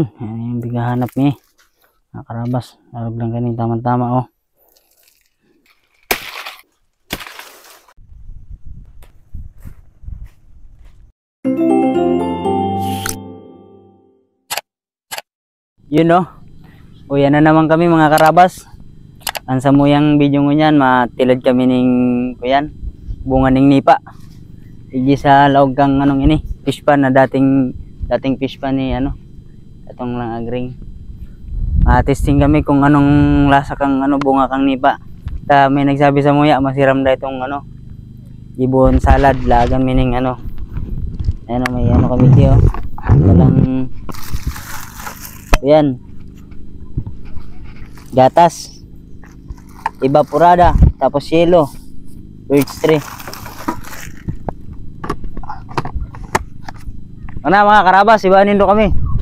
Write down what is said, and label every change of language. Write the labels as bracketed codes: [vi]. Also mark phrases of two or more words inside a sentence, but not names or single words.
[bik] Yan yung bighahanap niya. Mga karabas. Larog lang kanin. Tama-tama oh. Yun oh. Uyan na naman kami mga karabas. Ang samuyang video ko niyan, matilad kami ning kuyan, bunga ning nipa. Igi sa laog kang anong ini, [en] fish pan [bik] na dating [en] fish pan [bik] ni ano, atong lang agring. Testing kami kung anong lasa kang ano bunga kang nipa. Ta may nagsabi sa muya masiram da itong ano, ibon salad lagan mining ano. Ayun may ano kami diyo. Walang yan. Gatas. Evaporada, tapos yelo, birch tree. Ano mga karabas, ibanin do kami.